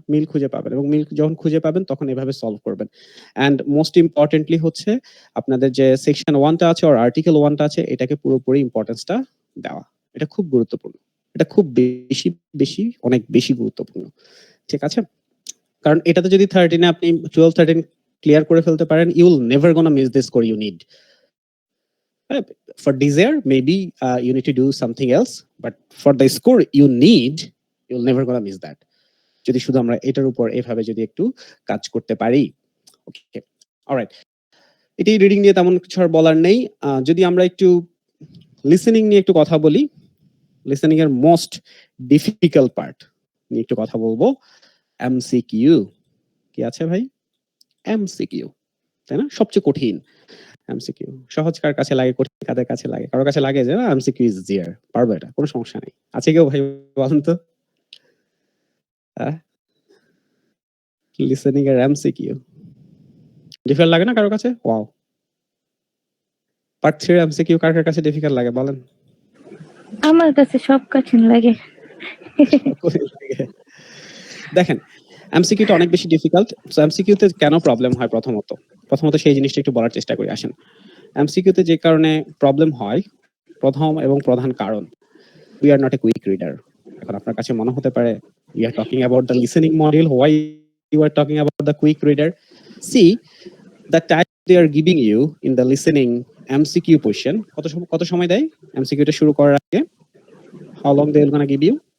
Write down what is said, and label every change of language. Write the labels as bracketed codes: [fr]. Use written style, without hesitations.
[bn] মিল খুঁজে পাবেন এবং মিল যখন খুঁজে পাবেন তখন এভাবে সলভ করবেন। [en] and most importantly [bn] হচ্ছে আপনাদের যে সেকশন 1 টা আছে আর আর্টিকেল 1 টা আছে এটাকে পুরোপুরি ইম্পোর্টেন্সটা দেওয়া। এটা খুব গুরুত্বপূর্ণ। এটা খুব বেশি অনেক বেশি গুরুত্বপূর্ণ। ঠিক আছে? কারণ এটাতে যদি 13 এ আপনি 12 13 ক্লিয়ার করে ফেলতে পারেন, [en] You will never gonna miss the score you need. For desire, maybe you need to do something else, but for the score you need, you'll never gonna miss that. [bn] যদি শুধু আমরা এটার উপর এভাবে যদি একটু কাজ করতে পারি। ওকে, অলরাইট। এটাই রিডিং নিয়ে তেমন কিছু আর বলার নেই। যদি আমরা একটু লিসেনিং নিয়ে একটু কথা বলি, লিসেনিং এর মোস্ট ডিফিকাল্ট পার্ট নিয়ে একটু কথা বলবো, এমসিকিউ। কি আছে ভাই? এমসিকিউ, তাই না? সবচেয়ে কঠিন এমসিকিউ। সহজ কার কাছে লাগে, কঠিন কাদের কাছে লাগে? কারোর কাছে লাগে যে এমসিকিউ ইজ জিয়ার, পারবো এটা, কোনো সমস্যা নেই। আছে কেউ ভাই বলেন তো? লিসেনিং এর এমসিকিউ ডিফিকাল্ট লাগে না কারোর কাছে? ওয়াও। পার্ট 3 এমসিকিউ কার কার কাছে ডিফিকাল্ট লাগে বলেন? আমার কাছে সব কঠিন লাগে। দেখেন, এমসিকিউটা অনেক বেশি ডিফিকাল্ট। সো এমসিকিউতে কেন প্রবলেম হয় প্রথমত সেই জিনিসটা একটু বলার চেষ্টা করি। আসেন, এমসিকিউতে যে কারণে প্রবলেম হয়, প্রথম এবং প্রধান কারণ, [en] We are not a quick reader. [bn] এখন আপনার কাছে মনে হতে পারে [en] we are talking about the listening module, why you are talking about the quick reader? See, the time they are giving you in the listening MCQ question, [bn] কত সময় দেয় MCQ টা শুরু করার আগে? [en] How long they will gonna give you?